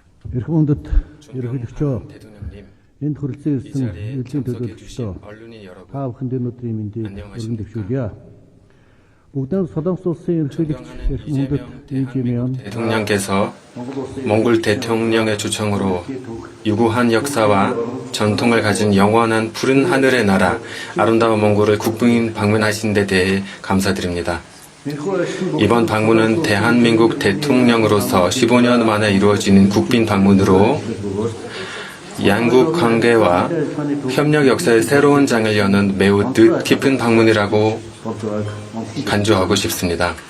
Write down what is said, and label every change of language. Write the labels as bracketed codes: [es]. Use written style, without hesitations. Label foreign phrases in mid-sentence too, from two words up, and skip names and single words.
[mn] Эрхэм ерөнхийлөгчөө [ko] 대통령님, [mn] энд хүрэлцэн [ko] 이 [mn] ирсэн [ko] 자리에 [mn] элчийн [ko] 참석해 [mn] төлөөлөгчдөө [ko] 주신 언론인 여러분, [mn] та бүхэнд энэ өдрийн мэндийг өргөн [ko] 안녕하십니까? [mn] дэвшүүлье. Бүгдээ Солонгос улсын ерөнхийлөгч [ko] 존경하는 대통령께서 몽골 대통령의 초청으로 유구한 역사와 전통을 가진 영원한 푸른 하늘의 나라 아름다운 몽골을 국빈 방문하신 데 대해 감사드립니다. 이번 방문은 대한민국 대통령으로서 15년 만에 이루어지는 국빈 방문으로 양국 관계와 협력 역사의 새로운 장을 여는 매우 뜻깊은 방문이라고 간주하고 싶습니다.